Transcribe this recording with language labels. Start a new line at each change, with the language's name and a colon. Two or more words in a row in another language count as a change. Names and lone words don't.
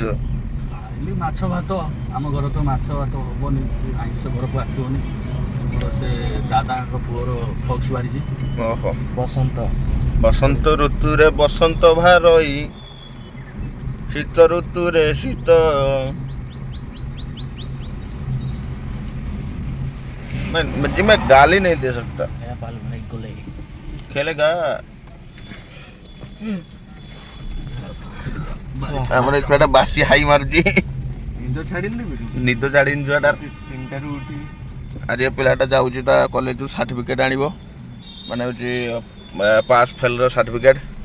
Odia: ଖାଇଲି ମାଛ ଭାତ। ଆମ ଘର ତ ମାଛ ଭାତ ହବନି, ଆଇଁଷ ଘରକୁ ଆସିବନି। ମୋର ସେ ଦାଦାଙ୍କ ପୁଅର ଫକ୍ସ ବାହାରିଛି। ଓହୋ। ବସନ୍ତ ଋତୁରେ ବସନ୍ତ ଭାରଇ, ଶୀତ ଋତୁରେ ଶୀତ।
Hindi: मैं गाली नहीं दे सकता।
Odia: खेलेगा ଆମର ଏ ଛୁଆଟା ବାସି ହାଇ ମାରୁଛି। ନିଦ ଛାଡ଼ିନି ଛୁଆଟା। ଆଜି ଏ ପିଲାଟା ଯାଉଛି ତା କଲେଜରୁ ସାର୍ଟିଫିକେଟ୍ ଆଣିବ, ମାନେ ହେଉଛି ପାସ୍ ଫେଲ୍ର ସାର୍ଟିଫିକେଟ୍।